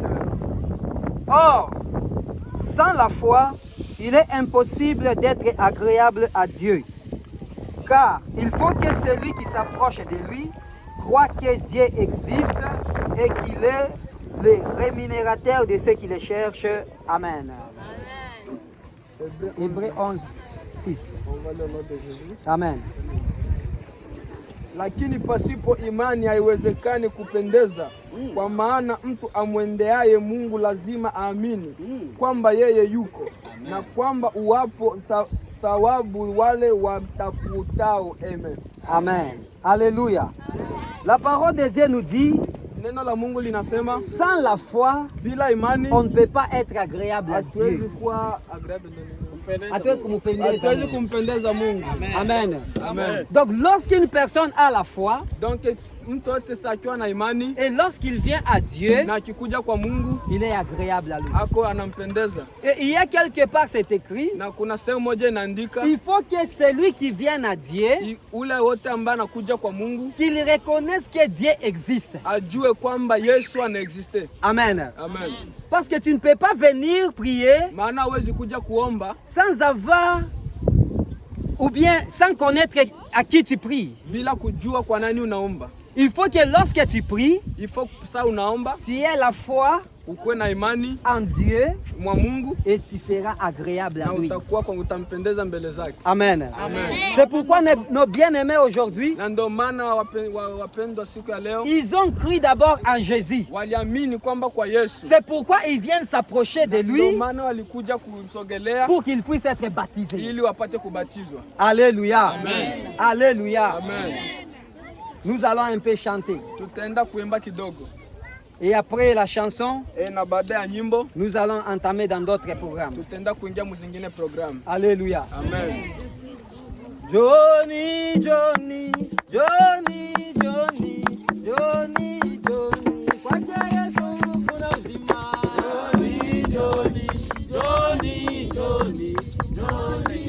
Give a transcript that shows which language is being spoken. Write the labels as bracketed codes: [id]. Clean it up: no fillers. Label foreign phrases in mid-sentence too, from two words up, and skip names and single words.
[fr] Or, sans la foi, il est impossible d'être agréable à Dieu. Car il faut que celui qui s'approche de lui croit que Dieu existe et qu'il est le rémunérateur de ceux qui le cherchent. Amen. Hébreux 11, 6. Amen. [sw] Lakini pasipo imani haiwezekani kupendeza, kwa maana mtu amwendeaye Mungu lazima aamini kwamba yeye yuko na kwamba uwapo thawabu wale watafutao. Amen. Amen. Alléluia. [fr] La parole de Dieu nous dit, [sw] neno la Mungu linasema, [fr] sans la foi, [sw] bila imani, [fr] on ne peut pas être agréable à Dieu. [sw] Hatuwezi kumpendeza Mungu. Amen. Amen. [fr] Donc lorsqu'une personne a la foi, [sw] mtu yote akiwa na imani, [fr] et lorsqu'il vient à Dieu, [sw] na akikuja kwa Mungu, [fr] il est agréable à lui. [sw] Ako anampendeza. [fr] Et il y a quelque part c'est écrit, [sw] na kuna sehemu moja inaandika, [fr] il faut que celui qui vient à Dieu, [sw] ule wote ambaye anakuja kwa Mungu, [fr] qu'il reconnaisse que Dieu existe. [sw] Ajue kwamba Yesu anaexiste. Amen. Amen. [fr] Parce que tu ne peux pas venir prier [sw] maana huwezi kuja kuomba [fr] sans avoir ou bien sans connaître à qui tu pries. [sw] Bila kujua kwa nani unaomba. [fr] Il faut que lorsque tu pries, il faut ça [sw] unaomba, [fr] tu aies la foi [sw] ukuwe na imani [fr] en Dieu [sw] mwa Mungu [fr] et tu seras agréable à [sw] na [fr] lui. [sw] utakuwa kwa utampendeza mbele zake. Amen. Amen. [fr] C'est pourquoi nos bien-aimés aujourd'hui, [sw] Na ndio maana wapendwa siku ya leo [fr] ils ont cru d'abord en Jésus. [sw] waliamini kwamba kwa Yesu. [fr] C'est pourquoi ils viennent s'approcher de [sw] Ndio [fr] lui [sw] maana walikuja kumsogelea [fr] pour qu'il puisse être baptisé. [sw] ili wapate kubatizwa. Alléluia. Amen. Alléluia. Amen. [fr] Nous allons un peu chanter. [sw] Tutaenda kuimba kidogo. [fr] Et après la chanson, [sw] Na baada ya nyimbo [fr] nous allons entamer dans d'autres programmes. [sw] tutaenda kuingia muzingine programu. Alléluia. Amen. Johnny, Johnny, Johnny, Johnny, Johnny, Johnny. Kwa Yesu kuna uzima. Johnny, Johnny, Johnny, Johnny, Johnny.